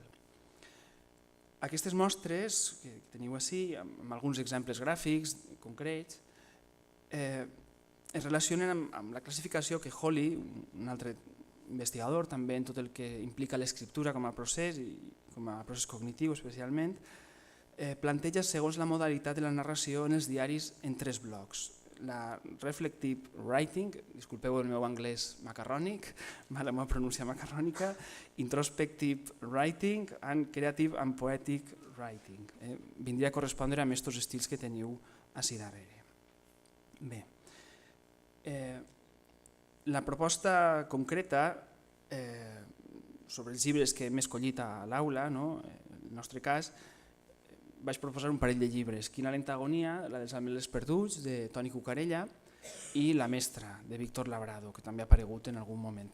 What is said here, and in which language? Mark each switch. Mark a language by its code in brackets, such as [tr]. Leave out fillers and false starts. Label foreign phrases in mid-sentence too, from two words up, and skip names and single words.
[ca] Aquestes mostres que teniu ací, amb alguns exemples gràfics concrets, es relacionen amb la classificació que Holly, un altre investigador també en tot el que implica l'escriptura com a procés i com a procés cognitiu especialment, planteja segons la modalitat de la narració en els diaris en 3 blocs. [en] La reflective writing, [ca] disculpeu el meu anglès macarrònic, la meva pronúncia macarrònica, [en] introspective writing and creative and poetic writing. [ca] Vindria a correspondre amb aquests estils que teniu ací darrere. Bé, la proposta concreta sobre els llibres que hem escollit a l'aula, en el nostre cas, vaig proposar un parell de llibres, Quina lenta agonia, la dels Ametllers perduts, de Toni Cucarella, i La mestra, de Víctor Labrado, que també ha aparegut en algun moment.